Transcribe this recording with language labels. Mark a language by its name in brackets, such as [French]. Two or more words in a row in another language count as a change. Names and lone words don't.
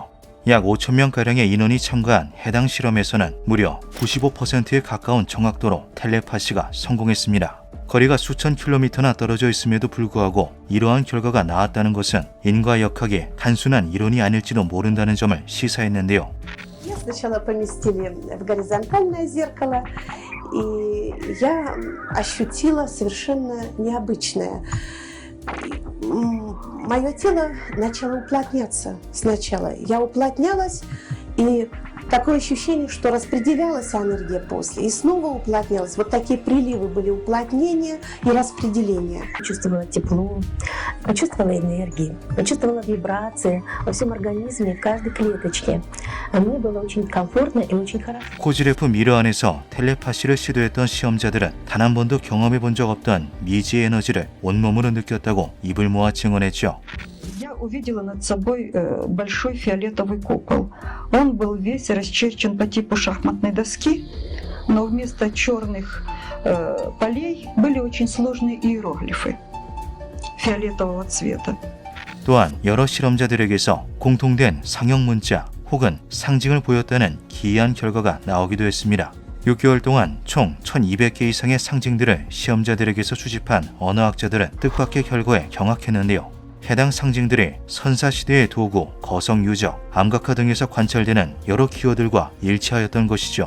[Korean] 약 5,000명가량의 인원이 참가한 해당 실험에서는 무려 95%에 가까운 정확도로 텔레파시가 성공했습니다. 거리가 수천 킬로미터나 떨어져 있음에도 불구하고 이러한 결과가 나왔다는 것은 인과역학의 단순한 이론이 아닐지도 모른다는 점을 시사했는데요. [Russian] Сначала поместили в горизонтальное зеркало, и я ощутила совершенно необычное. Мое тело начало уплотняться сначала. Я уплотнялась, и такое ощущение, что распределялась энергия после, и снова уплотнялась. Вот такие приливы были уплотнения и распределения. Почувствовала тепло, почувствовала энергию, почувствовала вибрации во всем организме, в каждой клеточке. А мне было очень комфортно и очень хорошо. [Korean] 코지레프 미러 안에서 텔레파시를 시도했던 시험자들은 단 한 번도 경험해 본 적 없던 미지의 에너지를 온몸으로 느꼈다고 입을 모아 증언했죠. [Russian] Я увидела над собой большой фиолетовый купол. Он был весь расчерчен по типу шахматной доски, но вместо черных полей были очень сложные иероглифы фиолетового цвета. [Korean] 또한 여러 실험자들에게서 공통된 상형 문자 혹은 상징을 보였다는 기이한 결과가 나오기도 했습니다. 6개월 동안 총 1200개 이상의 상징들을 시험자들에게서 수집한 언어학자들은 뜻밖의 결과에 경악했는데요. 해당 상징들이 선사시대의 도구, 거성유적, 암각화 등에서 관찰되는 여러 키워드들과 일치하였던 것이죠.